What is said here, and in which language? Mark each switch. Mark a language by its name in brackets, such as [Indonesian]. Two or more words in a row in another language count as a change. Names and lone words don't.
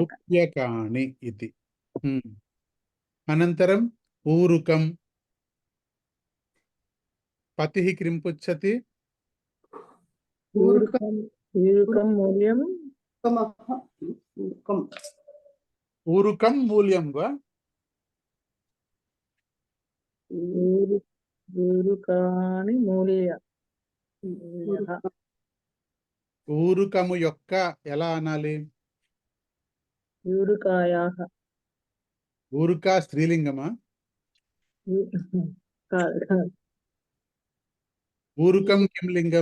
[Sanskrit] रूप्यकाणि इति। अनन्तरम् ऊरुकं। पतिः किं पृच्छति? ऊरुकं मूल्यं ऊरुकं मूल्यं वा? ऊरुकानि मूल्य [Telugu] ఊరుకము యొక్క ఎలా అనాలి? [Sanskrit] ఊరుకాయాః [Telugu] ఊరుక స్త్రీలింగమా? [Sanskrit] ऊरुकं किं लिङ्गम्?